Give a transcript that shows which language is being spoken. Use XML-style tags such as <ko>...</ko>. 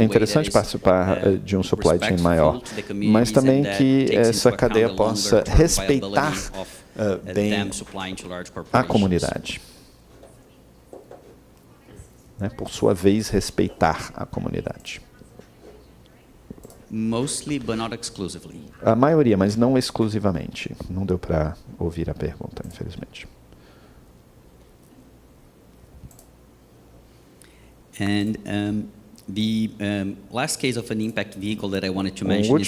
<pt>é interessante participar de um supply chain maior, mas também que essa cadeia possa respeitar bem a comunidade. Por sua vez, respeitar a comunidade.</pt> <en>Mostly, but not exclusively.</en> <pt>A maioria, mas não exclusivamente. Não deu para ouvir a pergunta, infelizmente.</pt> <en>And the last case of an impact vehicle that I wanted to mention is</en>